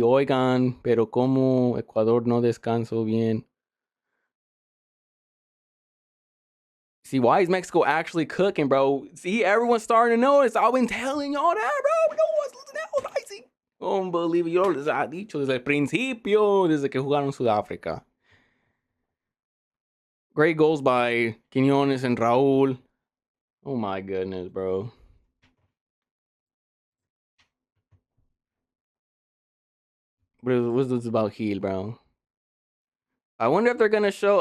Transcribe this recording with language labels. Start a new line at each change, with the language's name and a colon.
Spanish: Oigan, pero como Ecuador no descansó bien.
English: See, why is Mexico actually cooking, bro? See, everyone's starting to notice. I've been telling y'all that, bro. No one's listening to Alanyzing. Unbelievable.
Spanish: Yo les ha dicho desde el principio, desde que jugaron Sudáfrica.
English: Great goals by Quiñones and Raúl. Oh my goodness, bro. What's this about Heel, bro? I wonder if they're gonna show.